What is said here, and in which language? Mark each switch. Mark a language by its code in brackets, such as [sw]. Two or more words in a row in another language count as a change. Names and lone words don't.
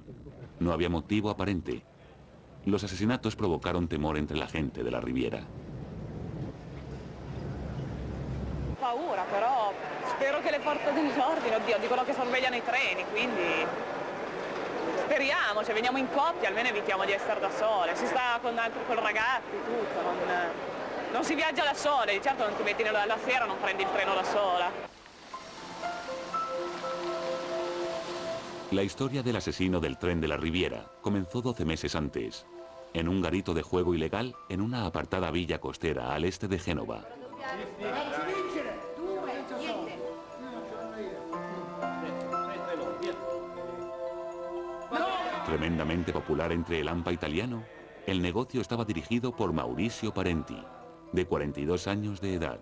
[es] No había motivo aparente. Los asesinatos provocaron temor entre la gente de la Riviera. [it] Paura, però spero che le forze dell'ordine, oddio, dicono che sorvegliano i treni, quindi speriamo, cioè veniamo in coppia, almeno evitiamo di essere da sole. Si sta con ragazzi, tutto, non si viaggia da sole, di certo non ti metti la sera, non prendi il treno da sola. [es] La historia del asesino del tren de la Riviera comenzó 12 meses antes, en un garito de juego ilegal en una apartada villa costera al este de Génova. Tremendamente popular entre el AMPA italiano, el negocio estaba dirigido por Maurizio Parenti, de 42 años de edad.